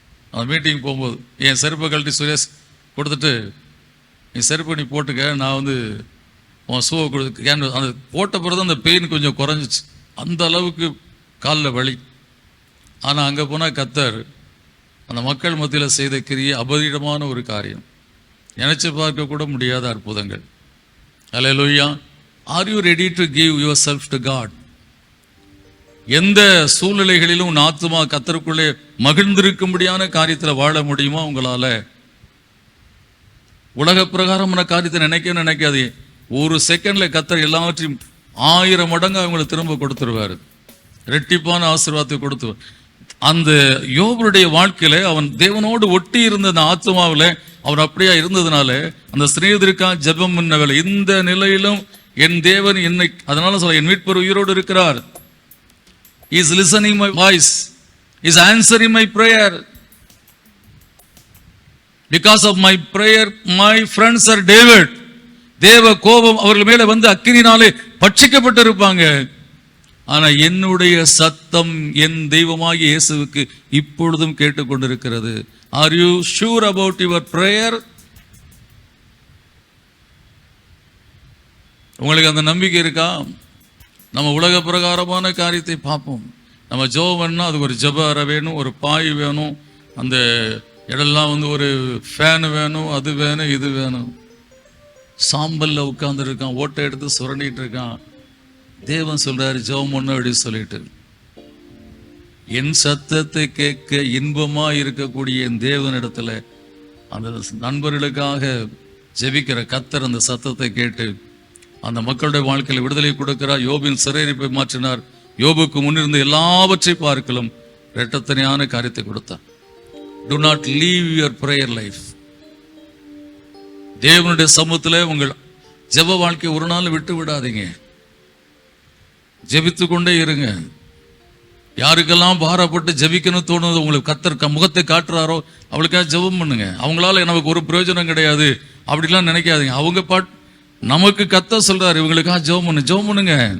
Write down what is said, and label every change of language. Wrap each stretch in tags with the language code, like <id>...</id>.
<ta>அந்த மீட்டிங் போகும்போது என் செருப்பை கழட்டி சுரேஷ் கொடுத்துட்டு, என் செருப்பை நீ போட்டுக்க, நான் உன் ஷூவை கொடுத்து கேன்வாஸ் அந்த போட்ட பிறகு அந்த பெயின் கொஞ்சம் குறைஞ்சிச்சு. அந்த அளவுக்கு காலில் வலி. ஆனால் அங்கே போனால் கர்த்தர் அந்த மக்கள் மத்தியில் செய்த கிரியை அபரிதமான ஒரு காரியம், நினைச்சு பார்க்க கூட முடியாத அற்புதங்கள்.</ta> <en>Hallelujah. Are you ready to give yourself to God?</en> <ta>எந்த சூழ்நிலைகளிலும் உன் ஆத்துமா கர்த்தருக்குள்ளே மகிழ்ந்திருக்கும்படியான காரியத்தில் வாழ முடியுமா உங்களால? உலக பிரகாரமான காரியத்தை நினைக்காது. ஒரு செகண்ட்ல கர்த்தர் எல்லாவற்றையும் 1000 மடங்கு அவங்களுக்கு திரும்ப கொடுத்துருவாரு. ரெட்டிப்பான ஆசீர்வாதத்தை கொடுத்து அந்த யோபுடைய வாழ்க்கையில அவன் தேவனோடு ஒட்டி இருந்த அந்த ஆத்மாவில் அவர் அப்படியா இருந்ததுனால அந்த சிநேகிதருக்கா ஜெபம் பண்ணவில்லை. இந்த நிலையிலும் என் தேவன் என்னை, அதனால சொல்ல என் மீட்பர் உயிரோடு இருக்கிறார்.</ta> <en>He is listening my voice. He is answering my prayer. Because of my prayer, my friends are David.</en> <ta>தேவ கோபம் அவர்கள் மேலே வந்து அக்கினினாலே பட்சிக்கப்பட்டிருப்பாங்க. ஆனா என்னுடைய சத்தம் என் தெய்வமாகிய இயேசுவுக்கு இப்பொழுதும் கேட்டுக்கொண்டிருக்கிறது.</ta> <en>Are you sure about your prayer?</en> <ta>உங்களுக்கு அந்த நம்பிக்கை இருக்கா? நம்ம உலக பிரகாரமான காரியத்தை பார்ப்போம். நம்ம ஜெபம் பண்ணா அதுக்கு ஒரு ஜெப அறை வேணும், ஒரு பாய் வேணும், அந்த இடம்லாம் ஒரு ஃபேன் வேணும், அது வேணும், இது வேணும். சாம்பல்ல உட்கார்ந்து இருக்கான், ஓட்டை எடுத்து சுரண்டிட்டு இருக்கான். தேவன் சொல்றாரு ஜெபம் பண்ணு அப்படின்னு சொல்லிட்டு. என் சத்தத்தை கேட்க இன்பமா இருக்கக்கூடிய என் தேவனிடத்துல அந்த நண்பர்களுக்காக ஜெபிக்கிற கர்த்தர் அந்த சத்தத்தை கேட்டு அந்த மக்களுடைய வாழ்க்கையில் விடுதலை கொடுக்கிறார். யோபின் சிறையிருப்பை மாற்றினார். யோபுக்கு முன்னிருந்த எல்லாவற்றை பார்க்கலும் இரட்டத்தனையான காரியத்தை கொடுத்தார்.</ta> <en>Do not leave your prayer life.</en> <ta>தேவனுடைய சமூகத்தில் உங்கள் ஜெப வாழ்க்கை ஒரு நாள் விட்டு விடாதீங்க. ஜெபித்து கொண்டே இருங்க. யாருக்கெல்லாம் பாரப்பட்டு ஜெபிக்கணும் தோணுது, உங்களுக்கு கர்த்தர் முகத்தை காட்டுறாரோ அவளுக்காக ஜெபம் பண்ணுங்க. அவங்களால நமக்கு ஒரு பிரயோஜனம் கிடையாது அப்படிலாம் நினைக்காதீங்க. அவங்க நமக்கு கர்த்தர் சொல்றாரு இவங்களுக்காக ஜெபம் பண்ணுங்க.</ta>